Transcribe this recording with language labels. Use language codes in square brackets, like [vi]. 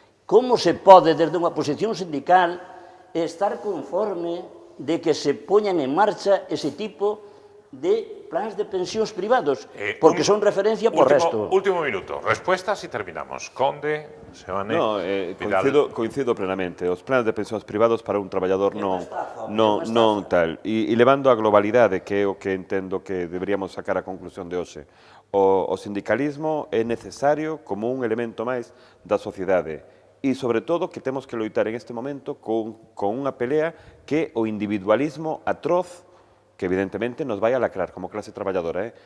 [gl] Como se pode, desde unha posición sindical, estar conforme de que se poñan en marcha ese tipo de plans de pensións privados? Porque son referencia por resto. Último minuto. [es] Respuestas y terminamos. [gl] Conde, Seoane, coincido plenamente. Os plans de pensións privados para un traballador non tal. E levando a globalidade, que é o que entendo que deberíamos sacar a conclusión de hoxe. O sindicalismo é necesario como un elemento máis da sociedade. E, sobre todo, que temos que loitar en este momento con unha pelea que o individualismo atroz que evidentemente nos vai a lacrar como clase traballadora.